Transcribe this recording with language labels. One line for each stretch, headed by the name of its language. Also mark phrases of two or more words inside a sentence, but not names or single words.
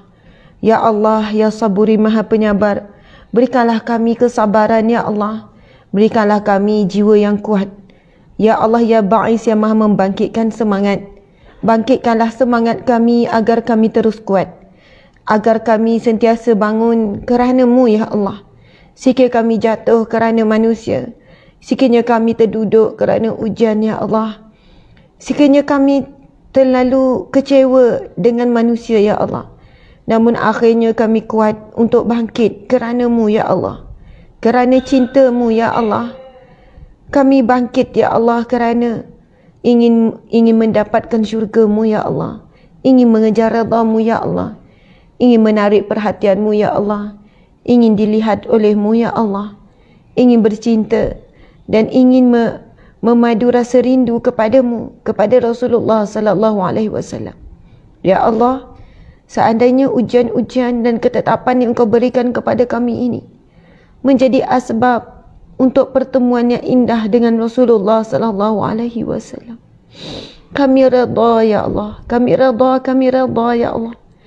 Arabic: يا الله يا صبوري
Malay: maha penyabar, berikanlah kami kesabaran
Arabic: يا الله.
Malay: Berikanlah kami jiwa yang kuat.
Arabic: يا الله يا باعث
Malay: yang maha membangkitkan semangat. Bangkitkanlah semangat kami agar kami terus kuat. Agar kami sentiasa bangun kerana-Mu
Arabic: يا الله.
Malay: Sekiranya kami jatuh kerana manusia, sekiranya kami terduduk kerana ujian
Arabic: يا الله,
Malay: sekiranya kami terlalu kecewa dengan manusia
Arabic: يا الله,
Malay: namun akhirnya kami kuat untuk bangkit kerana-Mu
Arabic: يا الله.
Malay: Kerana cinta-Mu
Arabic: يا الله,
Malay: kami bangkit
Arabic: يا الله
Malay: kerana ingin mendapatkan syurga-Mu
Arabic: يا الله,
Malay: ingin mengejar redha-Mu
Arabic: يا الله,
Malay: ingin menarik perhatian-Mu
Arabic: يا الله,
Malay: ingin dilihat oleh-Mu
Arabic: يا الله,
Malay: ingin bercinta dan ingin memadu rasa rindu kepada-Mu, kepada Rasulullah
Arabic: صلى الله عليه وسلم. يا الله,
Malay: seandainya ujian-ujian dan ketetapan yang Engkau berikan kepada kami ini menjadi asbab untuk pertemuan yang indah dengan Rasulullah
Arabic: صلى الله عليه وسلم,
Malay: kami redha
Arabic: يا الله,
Malay: kami redha
Arabic: يا الله.